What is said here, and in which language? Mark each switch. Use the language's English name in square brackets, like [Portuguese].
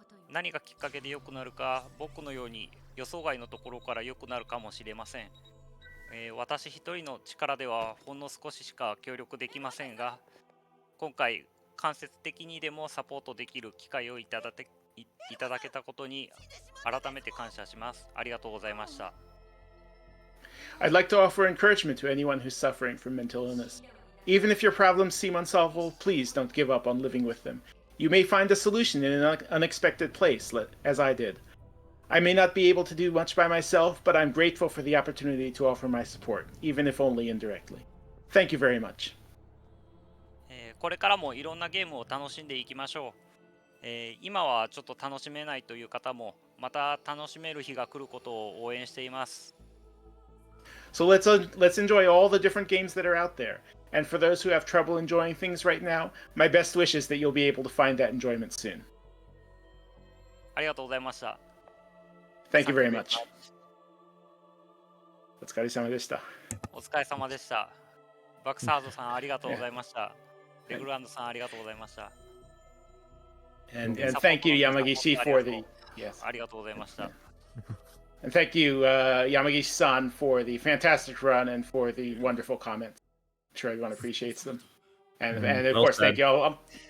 [Japanese] 何がきっかけで良くなるか、僕のように予想外のところから良くなるかもしれません。私一人の力ではほんの少ししか協力できませんが、今回間接的にでもサポートできる機会をいただけたことに改めて感謝します。ありがとうございました。 [English] I'd like to offer encouragement to anyone who's suffering from mental illness. Even if your problems seem unsolvable, please don't give up on living with them. You may find a solution in an unexpected place, as I did. I may not be able to do much by myself, but I'm grateful for the opportunity to offer my support, even if only indirectly. Thank you very much. [Japanese] これからもいろんなゲームを楽しんでいきましょう。今はちょっと楽しめないという方も、また楽しめる日が来ることを応援しています。 [English] So let's enjoy all the different games that are out there. And for those who have trouble enjoying things right now, my best wish is that you'll be able to find that enjoyment soon. [Japanese] ありがとうございました。 [English] Thank you very much. [Japanese] お疲れ様でした。お疲れ様でした。バックサードさんありがとうございました。レグランドさんありがとうございました。 [English] And thank you, Yamagishi, for the... Yes. [Japanese] ありがとうございました。 [English] And thank you, Yamagishi-san, for the fantastic run and for the wonderful comments. I'm sure everyone appreciates them. And of course, thank you all.